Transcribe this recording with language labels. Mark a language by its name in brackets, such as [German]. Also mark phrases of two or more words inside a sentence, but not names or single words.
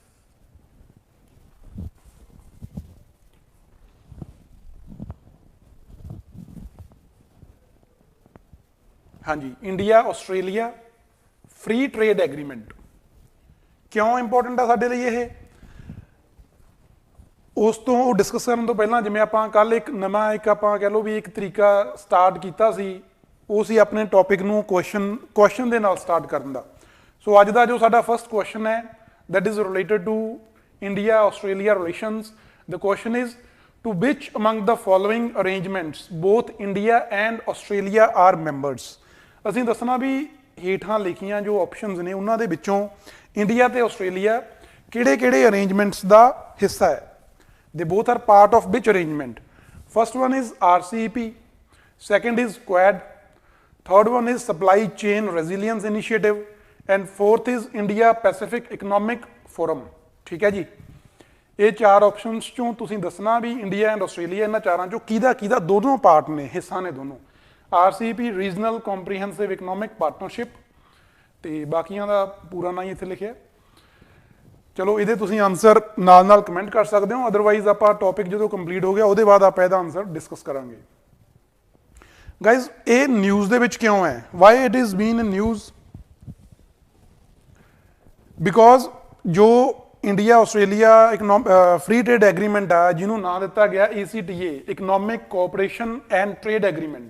[Punjabi] ਹਾਂਜੀ, ਇੰਡੀਆ ਆਸਟ੍ਰੇਲੀਆ ਫ੍ਰੀ ਟ੍ਰੇਡ ਐਗਰੀਮੈਂਟ ਕਿਉਂ ਇੰਪੋਰਟੈਂਟ ਆ ਸਾਡੇ ਲਈ ਇਹ? ਉਸ ਤੋਂ ਡਿਸਕਸ ਕਰਨ ਤੋਂ ਪਹਿਲਾਂ ਜਿਵੇਂ ਆਪਾਂ ਕੱਲ੍ਹ ਇੱਕ ਆਪਾਂ ਕਹਿ ਲਓ ਵੀ ਇੱਕ ਤਰੀਕਾ ਸਟਾਰਟ ਕੀਤਾ ਸੀ, ਉਹ ਸੀ ਆਪਣੇ ਟੌਪਿਕ ਨੂੰ ਕੁਐਸਚਨ ਦੇ ਨਾਲ ਸਟਾਰਟ ਕਰਨ ਦਾ। ਸੋ ਅੱਜ ਦਾ ਜੋ ਸਾਡਾ [English] first question [Punjabi] ਹੈ [English] that is related to India-Australia relations. The question is, to which among the following arrangements both India and Australia are members? [Punjabi] ਅਸੀਂ ਦੱਸਣਾ ਵੀ ਹੇਠਾਂ ਲਿਖੀਆਂ ਜੋ ਆਪਸ਼ਨਸ ਨੇ ਉਹਨਾਂ ਦੇ ਵਿੱਚੋਂ ਇੰਡੀਆ ਤੇ ਆਸਟ੍ਰੇਲੀਆ ਕਿਹੜੇ ਅਰੇਂਜਮੈਂਟਸ ਦਾ ਹਿੱਸਾ ਹੈ। [English] They both are part of which arrangement? First one is RCEP, second is Quad, third one is Supply Chain Resilience Initiative, and fourth is India Pacific Economic Forum। [Punjabi] ਠੀਕ ਹੈ ਜੀ, ਇਹ ਚਾਰ ਆਪਸ਼ਨਸ ਚੋਂ ਤੁਸੀਂ ਦੱਸਣਾ ਵੀ ਇੰਡੀਆ ਐਂਡ ਆਸਟ੍ਰੇਲੀਆ ਇਹਨਾਂ ਚਾਰਾਂ ਚੋਂ ਕਿਹੜਾ ਦੋਨੋਂ ਪਾਰਟ ਨੇ, ਹਿੱਸਾ ਨੇ ਦੋਨੋਂ। [English] RCEP Regional Comprehensive Economic Partnership, [Punjabi] ਤੇ ਬਾਕੀਆਂ ਦਾ ਪੂਰਾ ਨਾਮ ਇੱਥੇ ਲਿਖਿਆ। चलो ਇਹਦੇ ਤੁਸੀਂ ਆਨਸਰ ਨਾਲ ਕਮੈਂਟ ਕਰ ਸਕਦੇ ਹੋ, ਅਦਰਵਾਈਜ਼ ਆਪਾਂ ਟੌਪਿਕ ਜਦੋਂ ਕੰਪਲੀਟ ਹੋ ਗਿਆ ਉਹਦੇ ਬਾਅਦ ਆਪਾਂ ਇਹਦਾ ਆਨਸਰ ਡਿਸਕਸ ਕਰਾਂਗੇ। ਗਾਇਜ਼ ਇਹ ਨਿਊਜ਼ ਦੇ ਵਿੱਚ ਕਿਉਂ ਹੈ? [English] Why it is been in news? [Punjabi] ਬਿਕੋਜ਼ ਜੋ ਇੰਡੀਆ ਆਸਟ੍ਰੇਲੀਆ ਫ੍ਰੀ ਟ੍ਰੇਡ ਐਗਰੀਮੈਂਟ ਆ, ਜਿਹਨੂੰ ਨਾਂ ਦਿੱਤਾ ਗਿਆ ECTA, ਇਕਨੋਮਿਕ ਕੋਆਪਰੇਸ਼ਨ ਐਂਡ ਟ੍ਰੇਡ ਐਗਰੀਮੈਂਟ।